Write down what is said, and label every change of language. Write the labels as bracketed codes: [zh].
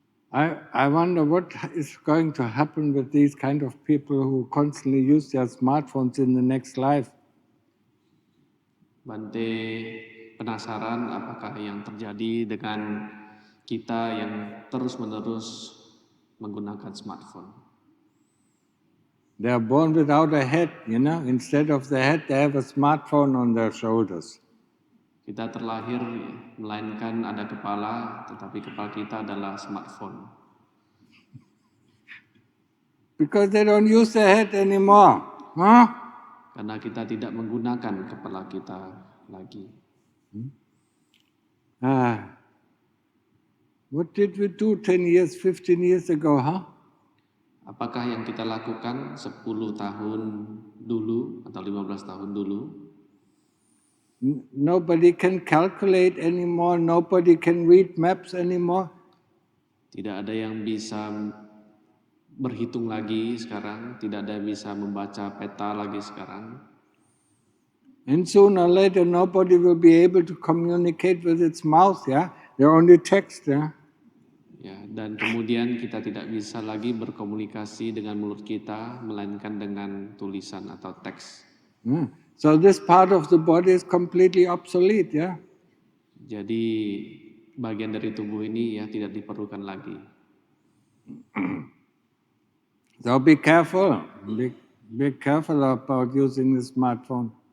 [en] I wonder what is going to happen with these kind of people who constantly use their smartphones in the next life. [id] Bante penasaran apakah yang terjadi dengan kita yang terus-menerus menggunakan smartphone. [en] They are born without a head, Instead of the head, they have a smartphone on their shoulders. [id] Kita terlahir melainkan ada kepala, tetapi kepala kita adalah smartphone. [en] Because they don't use their head anymore. Huh? [id] Karena kita tidak menggunakan kepala kita lagi. [en] What did we do 10 years, 15 years ago, huh? [id] Apakah yang kita lakukan 10 tahun dulu atau 15 tahun dulu? [en] Nobody can calculate anymore. Nobody can read maps anymore. [id] Tidak ada yang bisa berhitung lagi sekarang. Tidak ada yang bisa membaca peta lagi sekarang. [en] And sooner or later, nobody will be able to communicate with its mouth, yeah? They're only text, yeah? [id] Ya, dan kemudian kita tidak bisa lagi berkomunikasi dengan mulut kita, melainkan dengan tulisan atau teks. [en] So this part of the body is completely obsolete, yeah? [id] Jadi bagian dari tubuh ini ya tidak diperlukan lagi. [en] So be careful. Be careful about using the smartphone.